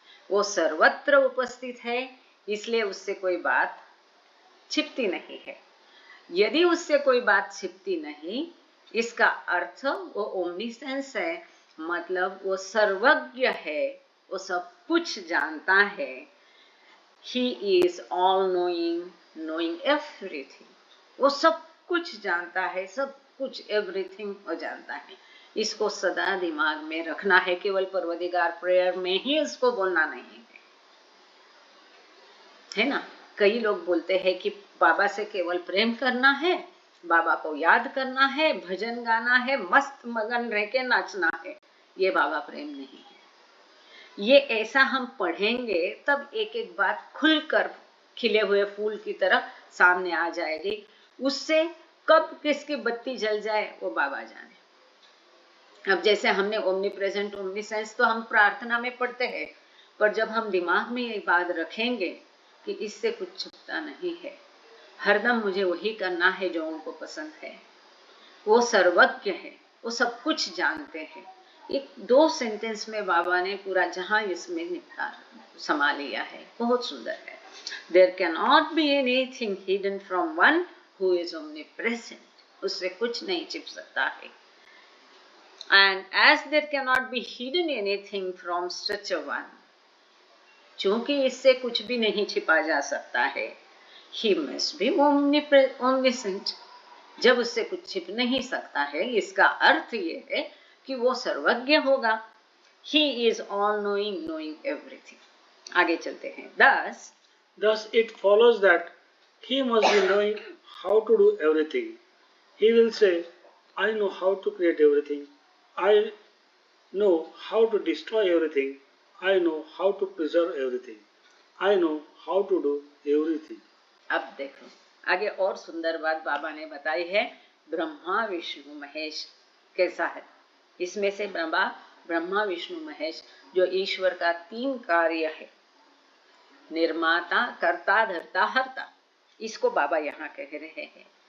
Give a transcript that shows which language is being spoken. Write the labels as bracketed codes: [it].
[hi] वो सर्वत्र उपस्थित है, इसलिए उससे कोई बात छिपती नहीं है. यदि उससे कोई बात छिपती नहीं, इसका अर्थ वो ओमनीसेंस है, मतलब वो सर्वज्ञ है, वो सब कुछ जानता है. [en] He is all knowing, knowing everything. [hi] वो सब कुछ जानता है, सब कुछ, एवरीथिंग वो जानता है. इसको सदा दिमाग में रखना है. केवल परवरदिगार प्रेयर में ही इसको बोलना नहीं है ना? कई लोग बोलते हैं कि बाबा से केवल प्रेम करना है, बाबा को याद करना है, भजन गाना है, मस्त मगन रह के नाचना है. ये बाबा प्रेम नहीं है. ये ऐसा हम पढ़ेंगे तब एक एक बात खुलकर खिले हुए फूल की तरह सामने आ जाएगी. उससे कब किसकी बत्ती जल जाए वो बाबा जाने. अब जैसे हमने ओमनी प्रेजेंट, ओमनीसेंस तो हम प्रार्थना में पढ़ते हैं, पर जब हम दिमाग में ये बात रखेंगे कि इससे कुछ छुपता नहीं है, हरदम मुझे वही करना है जो उनको पसंद है, वो सर्वज्ञ है, वो सब कुछ जानते हैं। एक 2 सेंटेंस में बाबा ने पूरा जहां इसमें निपटा समा लिया है, बहुत सुंदर है। [en] There cannot be anything hidden from one who is omnipresent. [hi] उससे कुछ नहीं छिप सकता है। [en] And as there cannot be hidden anything from such a one, [hi] चूंकि इससे कुछ भी नहीं छिपा जा सकता है, [en] he must be omniscient. [hi] जब उससे कुछ छिप नहीं सकता है, इसका अर्थ ये है कि वो सर्वज्ञ होगा। [en] He is all knowing, knowing everything. [hi] आगे चलते हैं। [en] Thus it follows that he must be knowing how to do everything. He will say, I know how to create everything. I know how to destroy everything. I know how to preserve everything. I know how to do everything. [hi] अब देखो आगे और सुंदर बात बाबा ने बताई है। ब्रह्मा विष्णु महेश कैसा है? इसमें से ब्रह्मा विष्णु महेश जो ईश्वर का 3 कार्य है, निर्माता, कर्ता, धर्ता, हर्ता, इसको बाबा यहाँ कह रहे हैं।